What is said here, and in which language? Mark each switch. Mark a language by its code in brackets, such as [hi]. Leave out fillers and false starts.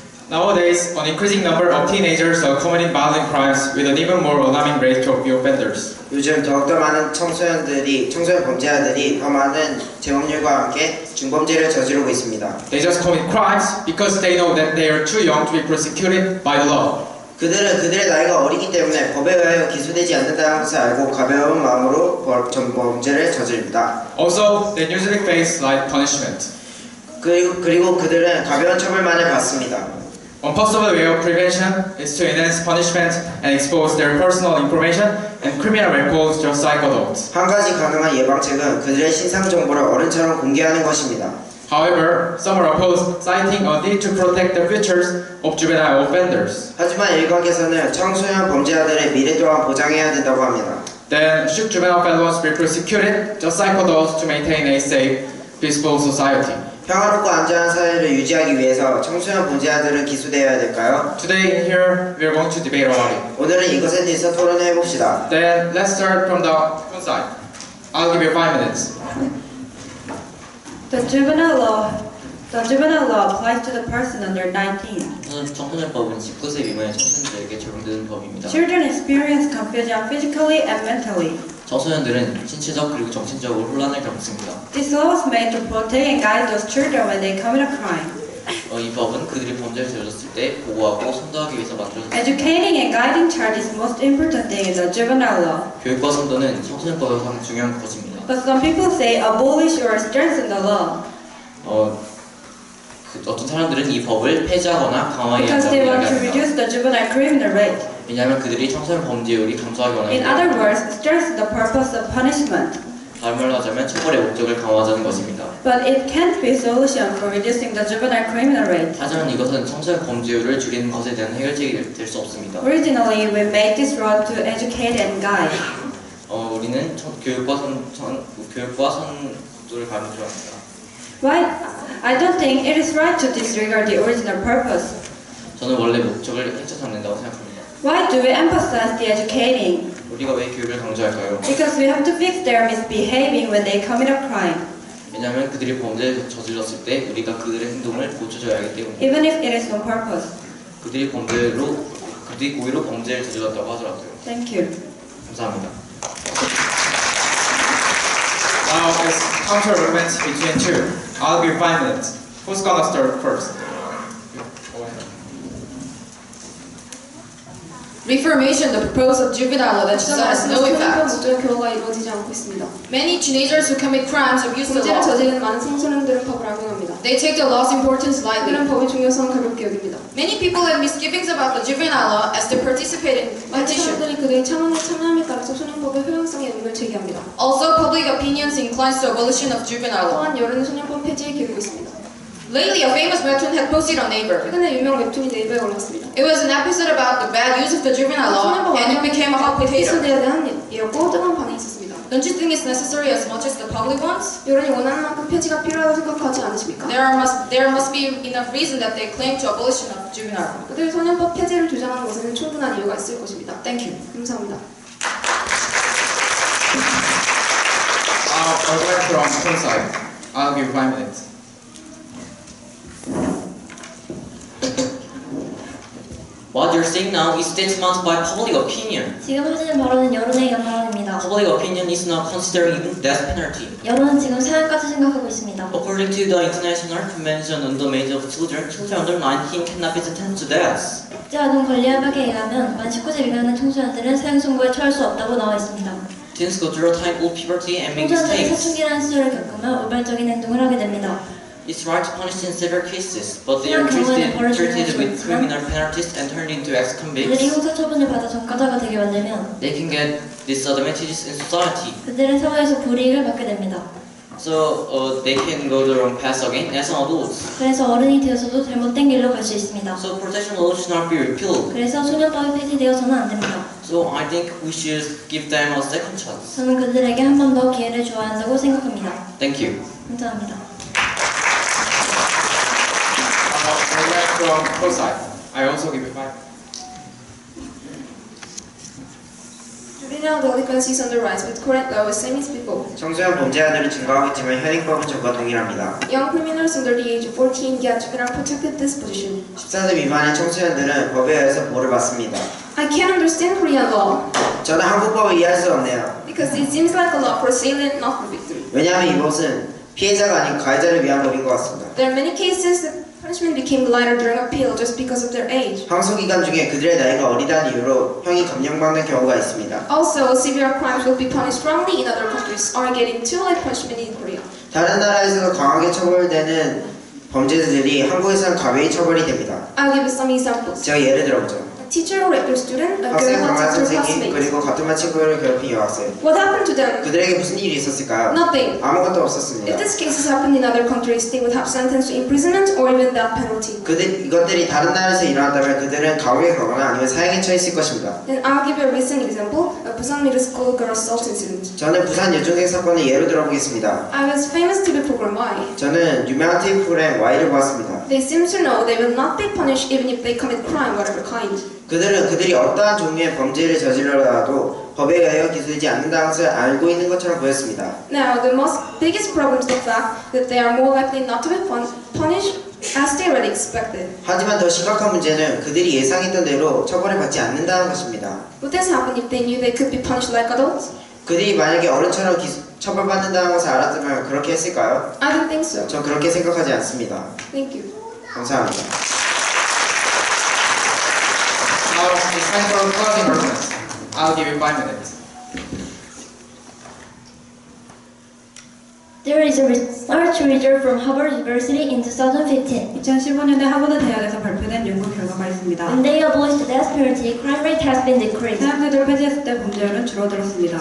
[en] Nowadays, an increasing number of teenagers are committing violent crimes with an even more alarming rate of offenders. [ko] 요즘 더욱더 많은 청소년 범죄자들이 더 많은 재범률과 함께 중범죄를 저지르고 있습니다. [en] They just commit crimes because they know that they are too young to be prosecuted by the law. [ko] 그들은 그들의 나이가 어리기 때문에 법에 의하여 기소되지 않는다는 것을 알고 가벼운 마음으로 범죄를 저지릅니다. [en] Also, they usually face light punishment. [ko] 그리고 그들은 가벼운 처벌만을 받습니다. [en] One possible way of prevention is to enhance punishment and expose their personal information and criminal records just like adults. [ko] 한 가지 가능한 예방책은 그들의 신상 정보를 어른처럼 공개하는 것입니다. [en] However, some are opposed, citing a need to protect the futures of juvenile offenders. [ko] 하지만 일각에서는 청소년 범죄자들의 미래 또한 보장해야 된다고 합니다. [en] Then, should juvenile felons be prosecuted just like adults to maintain a safe, peaceful society? [ko] 평화롭고 안전한 사회를 유지하기 위해서 청소년 범죄자들은 기소되어야 될까요? [en] Today, here, we are going to debate about it. [ko] 오늘은 이것에 대해서 토론해 봅시다. [en] Then, let's start from the front side. I'll give you 5 minutes. The juvenile law applies to the person under 19. [ko] 청소년법은 19세 미만의 청소년들에게 적용되는 법입니다. [en] Children experience confusion physically and mentally. [ko] 청소년들은 신체적 그리고 정신적으로 혼란을 겪습니다. [en] This law was made to protect and guide those children when they commit a crime. [ko] 이 법은 그들이 범죄를 저질렀을 때 보호하고 선도하기 위해서 만들어졌습니다. [en] Educating and guiding child is the most important thing in the juvenile law. [ko] 교육과 선도는 청소년법에서 가장 중요한 것입니다. [en] But some people say abolish or strengthen the law. [ko] 어떤 사람들은 이 법을 폐지하거나 강화해야 [en] Because [ko] 이야기합니다. [en] reduce the juvenile criminal rate. [ko] 왜냐하면 그들이 청소년 범죄율이 감소하기 [en] In [ko] 원합니다. [en] other words, strengthen the purpose of punishment. [ko] 다른 말로 하자면 처벌의 목적을 강화하자는 것입니다. [en] But it can't be a solution for reducing the juvenile criminal rate. [ko] 하지만 이것은 청소년 범죄율을 줄이는 것에 대한 해결책이 될 수 없습니다. [en] Originally, we made this law to educate and guide. [ko] 우리는 교육과 선도를 강조합니다. [en] Why? I don't think it is right to disregard the original purpose. [ko] 저는 원래 목적을 해쳐서 안 된다고 생각합니다. [en] Why do we emphasize the educating? [ko] 우리가 왜 교육을 강조할까요? [en] Because we have to fix their misbehaving when they commit a crime. [ko] 왜냐하면 그들이 범죄를 저질렀을 때 우리가 그들의 행동을 고쳐줘야 하기 때문입니다. [en] Even if it is on purpose. [ko] 그들이 고의로 범죄를 저질렀다고 하더라고요. [en] Thank you. [ko] 감사합니다. [en] Now, it's counter arguments between two. I'll give 5 minutes. Who's gonna start first? Reformation, the proposal of juvenile law that has no effect. [ko] 목적의 교화가 이루어지지 않고 있습니다. [en] Many teenagers who commit crimes abuse the [ko] 범죄를 [en] law. [ko] 저지르는 많은 청소년들은 법을 악용합니다. [en] They take the law's importance lightly. [ko] 그들은 법의 중요성을 가볍게 여깁니다. [en] Many people have misgivings about the juvenile law as they participate in [ko] 많은 [en] petition. [ko] 사람들이 그들의 참여함에 따라서 소년법의 효용성에 의문을 제기합니다. [en] Also, public opinions inclines to abolition of juvenile law. [ko] 또한 여론은 소년법 폐지에 기울고 있습니다. [en] Lately, a famous webtoon had posted on Naver. [ko] 최근에 유명 웹툰이 네이버에 올랐습니다. [en] It was an episode about the bad use of the juvenile law, and it became a hot potato. [ko] 기소돼야 대한 일이었고 뜨거운 반응이 있었습니다. [en] Don't you think it's necessary as much as the public wants? [ko] 여론이 원하는 만큼 폐지가 필요하다고 생각하지 않으십니까? [en] There must be enough reason that they claim to abolition of juvenile law. [ko] 그들이 소년법 폐지를 주장하는 것에는 충분한 이유가 있을 것입니다. [en] Thank you. [ko] 감사합니다. [en] Argument from front side. I'll give 5 minutes. What you're seeing now is statements by public opinion. [ko] 지금 하시는 발언은 여론에 의한 발언입니다. [en] Public opinion is not considering even death penalty. [ko] 여론은 지금 사형까지 생각하고 있습니다. [en] According to the International Convention on the Age of Children, children under 19 cannot be sentenced to death. [ko] 국제아동 권리협약에 의하면 만 19세 미만의 청소년들은 사형 선고에 처할 수 없다고 나와 있습니다. [en] Teens go through a time of puberty and make [ko] 청소년들이 [en] mistakes. [ko] 사춘기라는 시절을 겪으며 우발적인 행동을 하게 됩니다. [en] It's right to punish in severe cases, but they are treated with criminal penalties and turned into [ko] 그들이 [en] ex-convicts. [ko] 형사 처분을 받아 전과자가 되게 만들면 [en] They can get disadvantages in society. [ko] 그들은 사회에서 불이익을 받게 됩니다. [en] So they can go the wrong path again as adults. [ko] 그래서 어른이 되어서도 잘못된 길로 갈 수 있습니다. [en] So protection laws should not be repealed. [ko] 그래서 소년법이 폐지되어서는 안 됩니다. [en] So I think we should give them a second chance. [ko] 저는 그들에게 한 번 더 기회를 주어야 한다고 생각합니다. [en] Thank you. [ko] 감사합니다. [en] Argument from front side. I also give you 5 minutes. Juvenile delinquency is on the rise with current law same as before. [ko] 청소년 범죄자들은 증가하겠지만 현행법은 전과 동일합니다. [en] Young criminals under the age of 14 get juvenile protected disposition. [ko] 14세 미만의 청소년들은 법에 의해서 보호를 받습니다. [en] I can't understand Korean law [ko] 저는 한국법을 이해할 수 없네요. [en] because it seems like a law for assailant, not for victim. [ko] 왜냐하면 이것은 피해자가 아닌 가해자를 위한 법인 것 같습니다. [en] There are many cases that punishment became lighter during appeal just because of their age. [ko] 항소 기간 중에 그들의 나이가 어리다는 이유로 형이 감형받는 경우가 있습니다. [en] Also, severe crimes will be punished strongly in other countries are getting too light punishment in Korea. [ko] 다른 나라에서도 강하게 처벌되는 범죄들이 한국에서는 가벼이 처벌이 됩니다. [en] I'll give you some examples. [ko] 제가 예를 들어보죠. [en] A teacher who raped her student, a [ko] 학생 [en] girl who [ko] 강한 [en] attacked her [ko] 선생님 그리고 같은 반 친구를 괴롭힌 여학생. [en] What happened to them? [ko] 그들에게 무슨 일이 있었을까요? [en] Nothing. [ko] 아무것도 없었습니다. [en] If these cases happened in other countries, they would have sentenced to imprisonment or even death penalty. [ko] 이것들이 다른 나라에서 일어났다면 그들은 감옥에 가거나 아니면 사형에 처했을 것입니다. [en] Then I'll give you a recent example, a Busan middle school girl assault incident. [ko] 저는 부산 여중생 사건을 예로 들어보겠습니다. [en] I was famous TV program Y. [ko] 저는 유명한 TV 프로그램 Y를 보았습니다. [en] They seem to know they will not be punished even if they commit crime, whatever kind. [ko] 그들이 어떠한 종류의 범죄를 저지르더라도 법에 의하여 기소되지 않는다는 것을 알고 있는 것처럼 보였습니다. [en] Now, the biggest problem is the fact that they are more likely not to be punished as they already expected. [ko] 하지만 더 심각한 문제는 그들이 예상했던 대로 처벌을 받지 않는다는 것입니다. [en] Would this happen if they knew they could be punished like adults? [ko] 그들이 만약에 어른처럼 처벌받는다는 것을 알았다면 그렇게 했을까요? [en] I don't think so. [ko] 전 그렇게 생각하지 않습니다. [en] Thank you. [ko] 감사합니다. [en] Now it's time for closing arguments. I'll give you 5 minutes. There is a research result from Harvard University in 2015. [ko] 2015년에 하버드 대학에서 발표된 연구 결과가 있습니다. [en] When they abolished the death penalty, crime rate has been decreased. [ko] 사형제도를 폐지했을 때 범죄율은 줄어들었습니다.